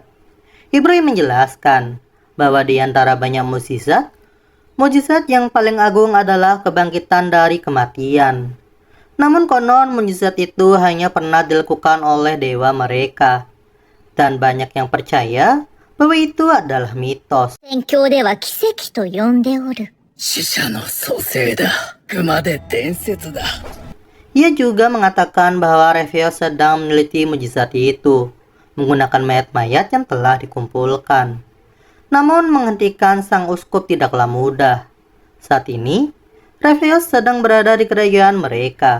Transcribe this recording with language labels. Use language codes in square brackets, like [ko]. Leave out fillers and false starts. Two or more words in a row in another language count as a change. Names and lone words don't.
[id] Ibrahim menjelaskan bahwa di antara banyak mukjizat yang paling agung adalah kebangkitan dari kematian. Namun konon mukjizat itu hanya pernah dilakukan oleh dewa mereka. Dan banyak yang percaya bahwa itu adalah mitos. [ja] 宣教では奇跡と呼んでおる。死者の蘇生だ。熊で伝説だ。 [id] Ia juga mengatakan bahwa Refeos sedang meneliti mukjizat itu menggunakan mayat-mayat yang telah dikumpulkan. Namun menghentikan sang uskup tidaklah mudah. Saat ini, Refeos sedang berada di kerajaan mereka.